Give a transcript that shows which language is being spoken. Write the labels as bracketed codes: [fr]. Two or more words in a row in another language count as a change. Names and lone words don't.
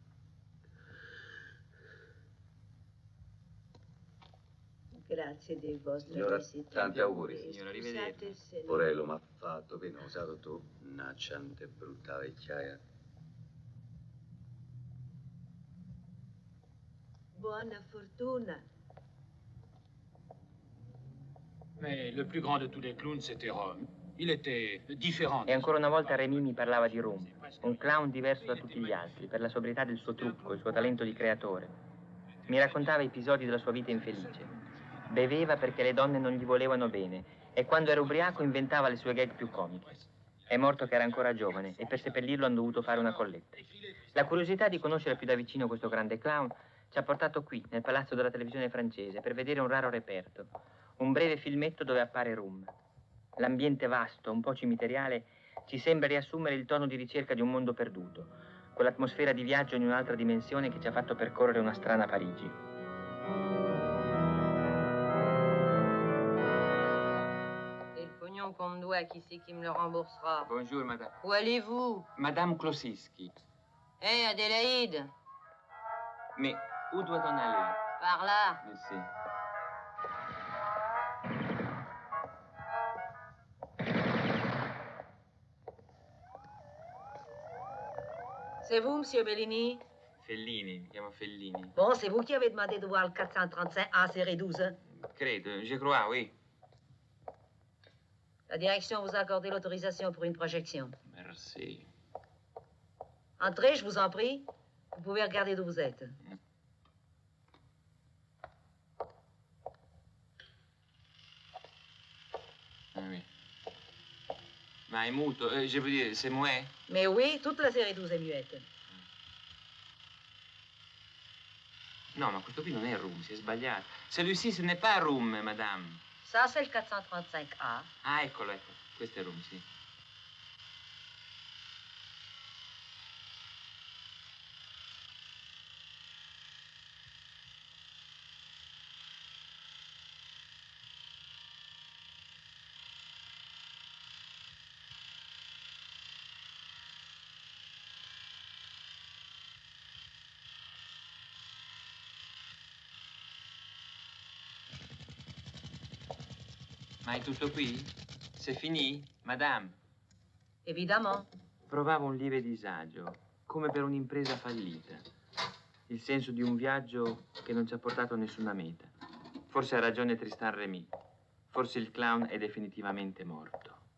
[it] Grazie dei vostri Signora, visiti. tanti auguri. Signora, arrivederci. Porello m'ha fatto, che non usato tu. Nacciante brutta vecchiaia. Buona fortuna. [fr] Mais le plus grand de tous les clowns, c'était Rome. Il était différent. [it] E ancora una volta Rémy mi parlava di Rum, un clown diverso da tutti gli altri, per la sobrietà del suo trucco, il suo talento di creatore. Mi raccontava episodi della sua vita infelice. Beveva perché le donne non gli volevano bene e quando era ubriaco inventava le sue gag più comiche. È morto che era ancora giovane e per seppellirlo hanno dovuto fare una colletta. La curiosità di conoscere più da vicino questo grande clown ci ha portato qui, nel palazzo della televisione francese, per vedere un raro reperto, un breve filmetto dove appare Rum. L'ambiente vasto, un po' cimiteriale, ci sembra riassumere il tono di ricerca di un mondo perduto, quell'atmosfera di viaggio in un'altra dimensione che ci ha fatto percorrere una strana Parigi. [fr] Et le pognon qu'on me doit, qui c'est qui me le remboursera? Bonjour, madame. Où allez-vous? Madame Klosiski. Hé, Adélaïde, Mais où doit-on aller? par là. Merci. C'est vous, monsieur Bellini? [it] Fellini, mi chiamo Fellini. [fr] Bon, c'est vous qui avez demandé de voir le 435 A série 12. Credo, je crois, oui. La direction vous a accordé l'autorisation pour une projection. Merci. Entrez, je vous en prie. Vous pouvez regarder d'où vous êtes. Ah oui. [it] Ma è muto, [fr] je veux dire, c'est muet? Mais oui, toute la série 12 est muette. [it] No, ma questo qui non è Rum, si è sbagliato. [fr] Celui-ci, ce n'est pas Rum, madame. Ça, c'est le 435A. [it] Ah, eccolo, ecco. Questo è Rum, sì. Ma è tutto qui? [fr] C'est fini, madame? Évidemment. [it] Provavo un lieve disagio, come per un'impresa fallita. Il senso di un viaggio che non ci ha portato a nessuna meta. Forse ha ragione Tristan Rémy. Forse il clown è definitivamente morto.